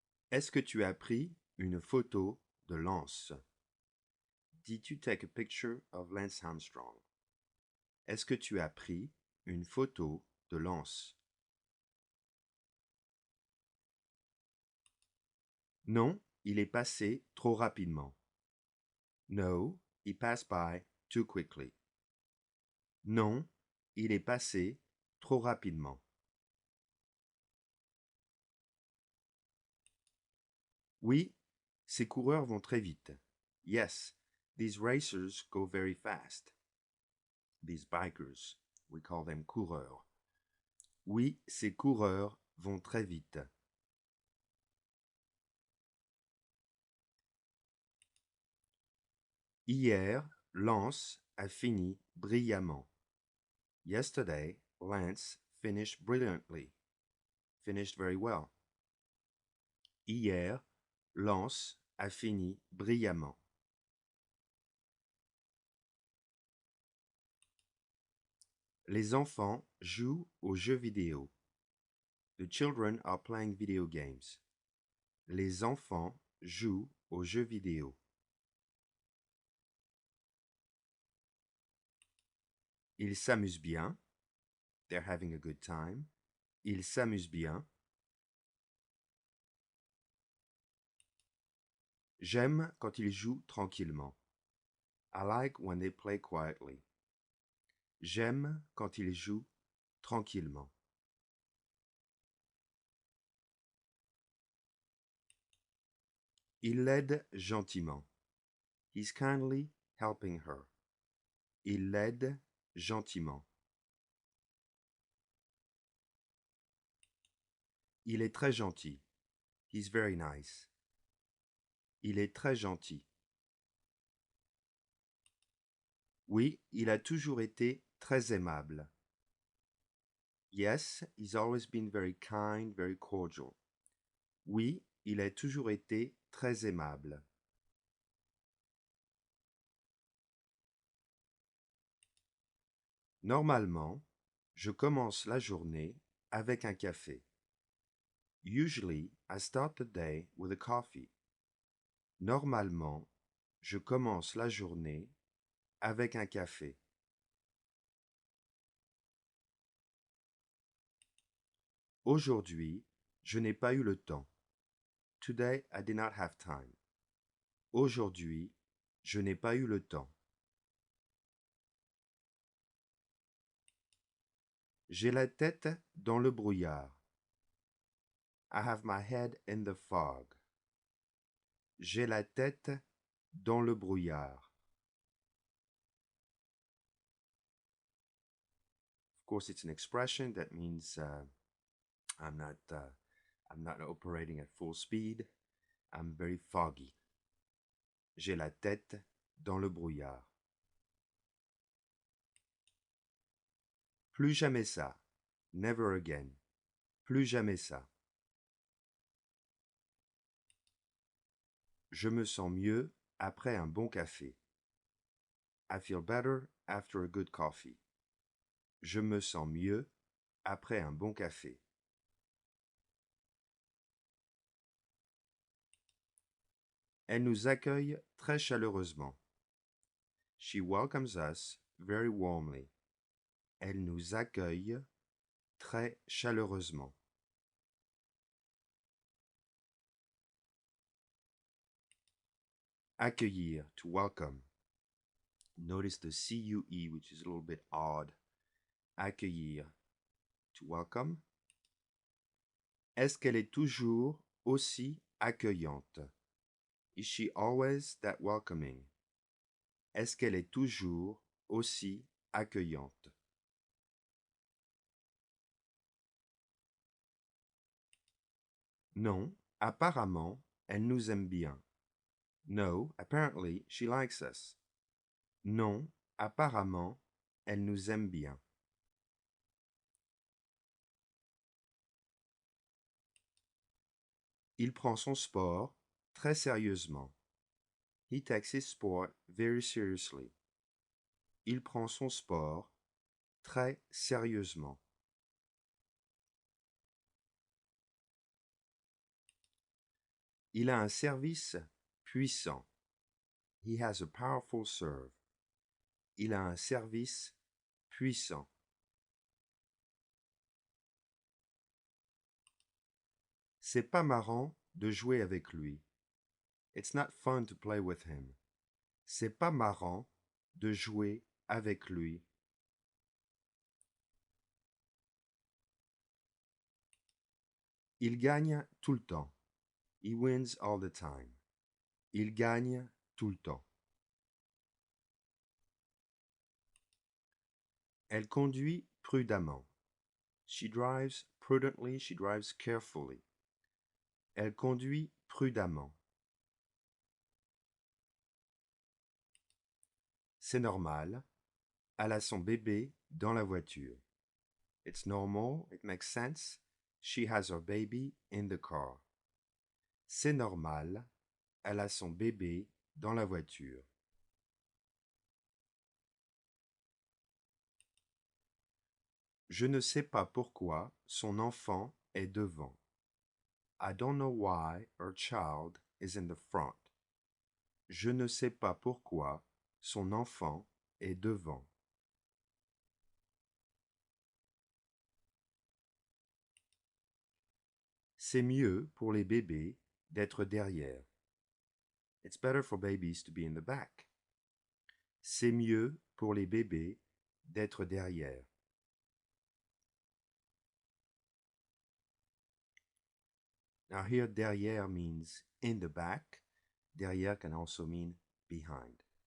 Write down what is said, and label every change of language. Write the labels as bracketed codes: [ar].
[fr] Est-ce que tu as pris une photo de Lance? [en] Did you take a picture of Lance Armstrong? [fr] Est-ce que tu as pris une photo de Lance? Non, il est passé trop rapidement. [en] No, he passed by too quickly. [fr] Non, il est passé trop rapidement. Oui, ces coureurs vont très vite. [en] Yes, these racers go very fast. These bikers, we call them coureurs. [fr] Oui, ces coureurs vont très vite. Hier, Lance a fini brillamment. [en] Yesterday, Lance finished brilliantly. Finished very well. [fr] Hier, Lance a fini brillamment. Les enfants jouent aux jeux vidéo. [en] The children are playing video games. [fr] Les enfants jouent aux jeux vidéo. Ils s'amusent bien. [en] They're having a good time. [fr] Ils s'amusent bien. J'aime quand ils jouent tranquillement. [en] I like when they play quietly. [fr] J'aime quand ils jouent tranquillement. Il l'aide gentiment. [en] He's kindly helping her. [fr] Il l'aide gentiment. Il est très gentil. [en] He's very nice. [fr] Il est très gentil. Oui, il a toujours été très aimable. [en] Yes, he's always been very kind, very cordial. [fr] Oui, il a toujours été très aimable. Normalement, je commence la journée avec un café. [en] Usually, I start the day with a coffee. [fr] Normalement, je commence la journée avec un café. Aujourd'hui, je n'ai pas eu le temps. [en] Today, I did not have time. [fr] Aujourd'hui, je n'ai pas eu le temps. J'ai la tête dans le brouillard. [en] I have my head in the fog. [fr] J'ai la tête dans le brouillard. [en] Of course, it's an expression that means I'm not operating at full speed. I'm very foggy. [fr] J'ai la tête dans le brouillard. Plus jamais ça. [en] Never again. [fr] Plus jamais ça. Je me sens mieux après un bon café. [en] I feel better after a good coffee. [fr] Je me sens mieux après un bon café. Elle nous accueille très chaleureusement. [en] She welcomes us very warmly. [fr] Elle nous accueille très chaleureusement. [en] Accueillir, to welcome. Notice the CUE, which is a little bit odd. Accueillir, to welcome. [fr] Est-ce qu'elle est toujours aussi accueillante? [en] Is she always that welcoming? [fr] Est-ce qu'elle est toujours aussi accueillante? Non, apparemment, elle nous aime bien. [en] No, apparently she likes us. [fr] Non, apparemment, elle nous aime bien. Il prend son sport très sérieusement. [en] He takes his sport very seriously. [fr] Il prend son sport très sérieusement. Il a un service puissant. [en] He has a powerful serve. [fr] Il a un service puissant. C'est pas marrant de jouer avec lui. [en] It's not fun to play with him. [fr] C'est pas marrant de jouer avec lui. Il gagne tout le temps. [en] He wins all the time. [fr] Il gagne tout le temps. Elle conduit prudemment. [en] She drives prudently, she drives carefully. [fr] Elle conduit prudemment. C'est normal. Elle a son bébé dans la voiture. [en] It's normal, it makes sense. She has her baby in the car. [fr] C'est normal. Elle a son bébé dans la voiture. Je ne sais pas pourquoi son enfant est devant. [en] I don't know why her child is in the front. [fr] Je ne sais pas pourquoi son enfant est devant. C'est mieux pour les bébés d'être derrière. [en] It's better for babies to be in the back. [fr] C'est mieux pour les bébés d'être derrière. [en] Now here derrière means in the back. Derrière can also mean behind.